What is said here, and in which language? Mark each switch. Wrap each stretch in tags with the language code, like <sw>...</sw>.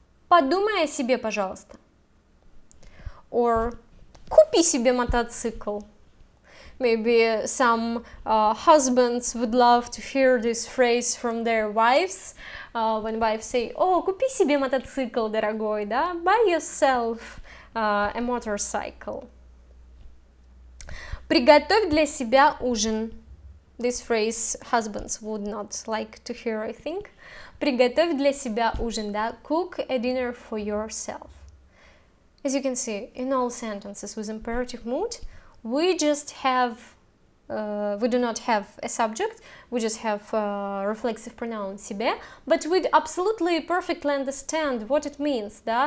<ru>Подумай о себе, пожалуйста. Or купи себе мотоцикл.</ru> <en>Maybe some husbands would love to hear this phrase from their wives. When wives say, oh,</en> <ru>купи себе мотоцикл, дорогой, да?</ru> <en>Buy yourself a motorcycle.</en> <ru>Приготовь для себя ужин.</ru> <en>This phrase husbands would not like to hear, I think.</en> <ru>Приготовь для себя ужин, да?</ru> <en>Cook a dinner for yourself. As you can see, in all sentences with imperative mood, we just have, we do not have a subject, we just have reflexive pronoun СЕБЕ, but we absolutely perfectly understand what it means, да?</en>